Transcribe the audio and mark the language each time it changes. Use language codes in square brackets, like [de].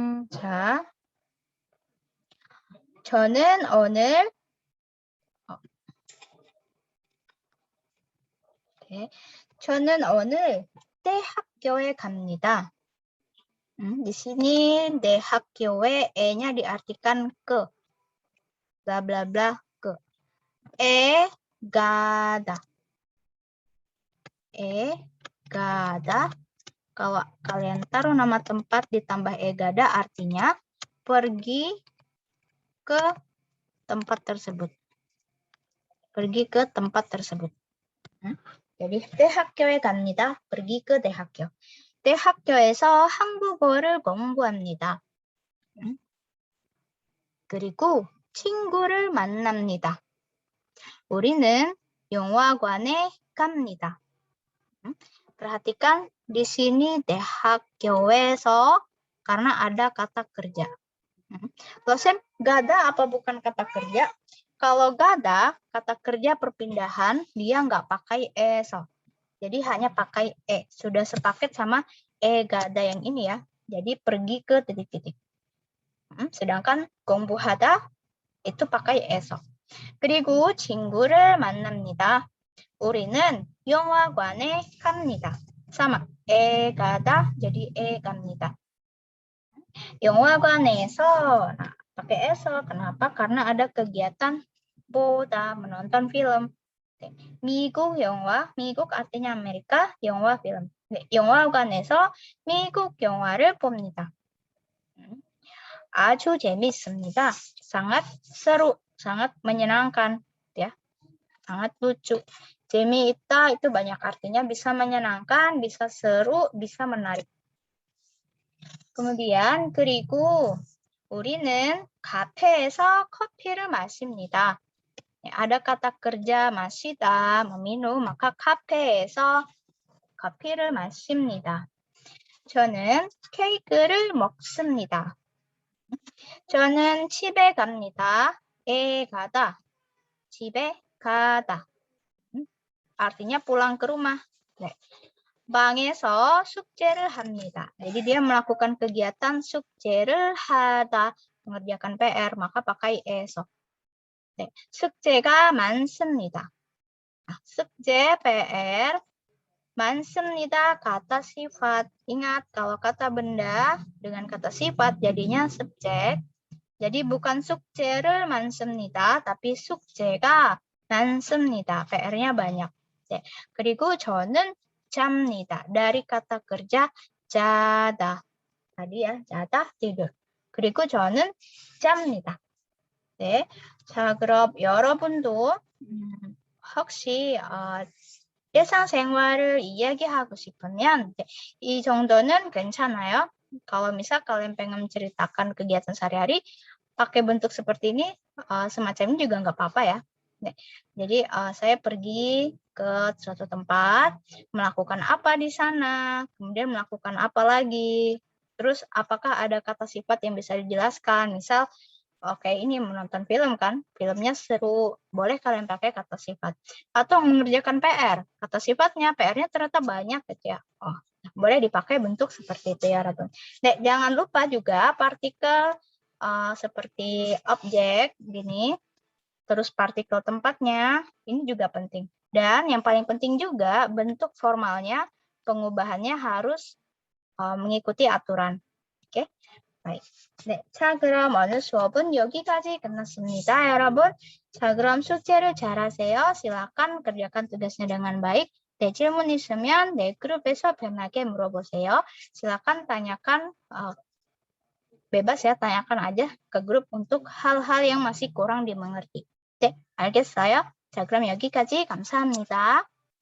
[ko] 자, 저는 오늘 저는 오늘 내 학교에 갑니다. [id] Di sini 내 학교에 nya diartikan ke. Bla bla bla ke. 가다. 가다 Kalau kalian taruh nama tempat ditambah egada artinya pergi ke tempat tersebut. Pergi ke tempat tersebut. [ko] Jadi 대학교에 갑니다. [id] pergi ke 대학교. [ko] 대학교에서 한국어를 공부합니다. 그리고 친구를 만납니다. 우리는 영화관에 갑니다. [id] Perhatikan di sini 대학교에서 karena ada kata kerja. Dosen, gada apa bukan kata kerja? Kalau gada, kata kerja perpindahan, dia nggak pakai eso. Jadi hanya pakai Sudah sepaket sama gada yang ini ya. Jadi pergi ke titik-titik. Sedangkan 공부하다 itu pakai eso. [ko] 그리고 친구를 만납니다. 우리는 영화관에 갑니다. [id] sama 가다 jadi 갑니다. 영화관에서 nah, pakai eso. Kenapa? Karena ada kegiatan 보다 menonton film. 미국 영화, 미국 artinya Amerika, 영화 film. [ko] 영화관에서 미국 영화를 봅니다. [id] 아주 재밌습니다. Sangat seru, sangat menyenangkan, ya. Sangat lucu. 재미있다 itu banyak artinya, bisa menyenangkan, bisa seru, bisa menarik. [ko] Kemudian 그리고 우리는 카페에서 커피를 마십니다. [id] Ada kata kerja 마시다, meminum, maka 카페에서 커피를 마십니다. [ko] 저는 케이크를 먹습니다. 저는 집에 갑니다. 가다, 집에 가다. [id] Artinya pulang ke rumah. 방에서 숙제를 합니다. Jadi dia melakukan kegiatan 숙제를 하다, mengerjakan PR, maka pakai eso. [ko] 숙제가 많습니다. [id] 숙제, PR, 많습니다, kata sifat. Ingat, kalau kata benda dengan kata sifat jadinya subjek. Jadi bukan 숙제를 많습니다, tapi 숙제가 많습니다. PR-nya banyak. 그리고 저는 잡니다. Dari kata kerja 자다. Tadi ya, 자다, tidur. [ko] 그리고 저는 잡니다. 네. 자, 그럼 여러분도 혹시 일상생활을 이야기하고 싶으면 이 정도는 괜찮아요. [id] Kalau misal kalian pengen menceritakan kegiatan sehari-hari pakai bentuk seperti ini, semacam ini juga nggak apa-apa ya. Jadi saya pergi ke suatu tempat, melakukan apa di sana, kemudian melakukan apa lagi. Terus apakah ada kata sifat yang bisa dijelaskan? Misal, oke, ini menonton film kan, filmnya seru, boleh kalian pakai kata sifat. Atau mengerjakan PR, kata sifatnya, PR-nya ternyata banyak gitu ya. Boleh dipakai bentuk seperti itu ya, Ratun. Jangan lupa juga partikel seperti objek, gini, terus partikel tempatnya, ini juga penting. Dan yang paling penting juga bentuk formalnya, pengubahannya harus mengikuti aturan. Oke, baik. [ko] 자, 그럼 오늘 수업은 여기까지 끝났습니다, 여러분. 자, 그럼 숙제를 잘하세요. [id] silakan kerjakan tugasnya dengan baik. [ko] 질문 있으면 그룹에서 편하게 물어보세요. [id] silakan tanyakan, bebas ya, tanyakan aja ke grup untuk hal-hal yang masih kurang dimengerti. 네, 알겠어요? 자, 그럼 여기까지 감사합니다.